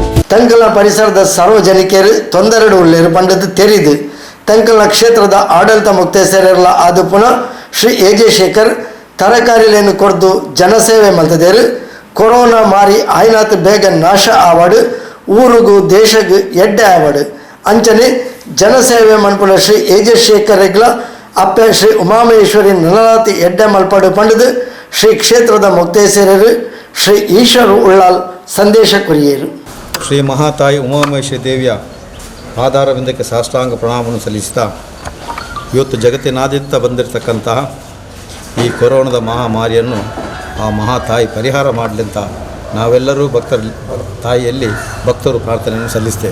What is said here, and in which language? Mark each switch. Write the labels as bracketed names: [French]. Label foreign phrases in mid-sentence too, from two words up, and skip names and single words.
[Tulu] ತಂಕಲ ಪರಿಸರದ ಸಾರ್ವಜನಿಕರು ತೊಂದರೆಡು ಉಳ್ಳೇರು ಪಂಡದು ತೆರಿದು ತಂಕಲ ಕ್ಷೇತ್ರದ ಆಡಳಿತ ಮುಕ್ತೇಸರೆಲ್ಲ ಆದು ಪುನಃ ಶ್ರೀ ಎಜೆ ಶೇಖರ್ ತರಕಾರಿಲೇನು ಕೊಡ್ದು ಜನಸೇವೆ ಮಲ್ತದೇರು ಕೊರೋನಾ ಮಾರಿ ಆಯ್ನಾತ್ ಬೇಗ ನಾಶ ಆವಾಡು ಊರಿಗೂ ದೇಶಗೂ ಎಡ್ಡೆ ಆವಾಡು ಅಂಚನೆ ಜನಸೇವೆ ಮನ್ಪುಲ ಶ್ರೀ ಎಜೆ ಶೇಖರ್ ರೆಗ್ಲ ಅಪ್ಪೆ ಶ್ರೀ ಉಮಾಮಹೇಶ್ವರಿ ನಲನಾತಿ ಎಡ್ಡೆ ಮಲ್ಪಡು ಪಂಡದು ಶ್ರೀ ಕ್ಷೇತ್ರದ ಮುಕ್ತೇಸರರು ಶ್ರೀ ಈಶ್ವರ ಉಳ್ಳಾಲ್ ಸಂದೇಶ ಕುರಿಯರು. [Kannada] ಶ್ರೀ ಮಹಾತಾಯಿ ಉಮಾಮಹೇಶ್ವರಿ ದೇವಿಯ ಪಾದಾರವಿಂದಕ್ಕೆ ಸಾಷ್ಟಾಂಗ ಪ್ರಣಾಮವನ್ನು ಸಲ್ಲಿಸ್ತಾ ಇವತ್ತು ಜಗತ್ತಿನಾದ್ಯಂತ ಬಂದಿರತಕ್ಕಂತಹ ಈ ಕೊರೋನಾದ ಮಹಾಮಾರಿಯನ್ನು ಆ ಮಹಾತಾಯಿ ಪರಿಹಾರ ಮಾಡಲಿಂತ ನಾವೆಲ್ಲರೂ ತಾಯಿಯಲ್ಲಿ ಭಕ್ತರು ಪ್ರಾರ್ಥನೆಯನ್ನು ಸಲ್ಲಿಸ್ತೇವೆ.